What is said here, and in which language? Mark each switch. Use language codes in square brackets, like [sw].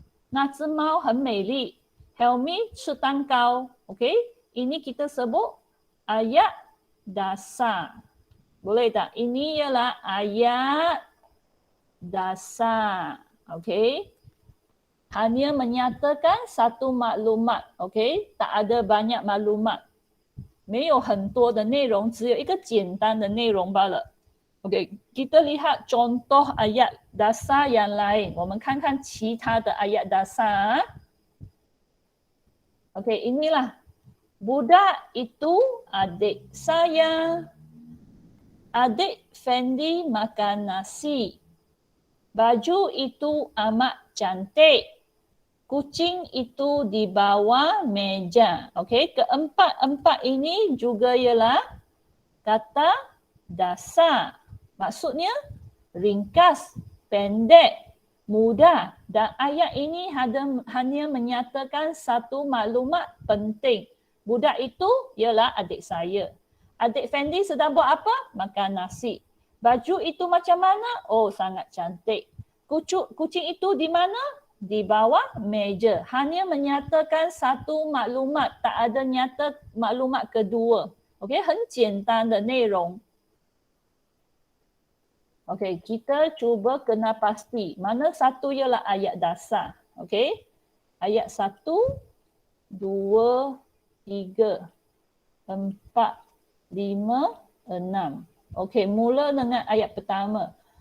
[zh] 那只猫很美丽 [ms] Helmi [zh] 吃蛋糕 [ms] OK ini kita sebut ayat dasar boleh tak ini ialah ayat dasar OK hanya menyatakan satu maklumat OK tak ada banyak maklumat [zh] 没有很多的内容只有一个简单的内容罢了 [ms] OK, kita lihat contoh ayat dasar yang lain. [zh] 我们看看其他的 ayat dasar. [ms] OK, inilah. Budak itu adik saya. Adik Fendi makan nasi. Baju itu amat cantik. Kucing itu di bawah meja. OK, keempat-empat ini juga ialah kata dasar. Maksudnya ringkas, pendek, mudah dan ayat ini hanya menyatakan satu maklumat penting. Budak itu ialah adik saya. Adik Fendi sedang buat apa? Makan nasi. Baju itu macam mana? Oh, sangat cantik. Kucing itu di mana? Di bawah meja. Hanya menyatakan satu maklumat, tak ada nyata maklumat kedua. [zh] Okey, 很简单的内容。 [ms] Okey, kita cuba kena pasti. Mana satu ialah ayat dasar. Okey. Ayat 1, 2, 3, 4, 5, 6. Okey, mula dengan ayat pertama.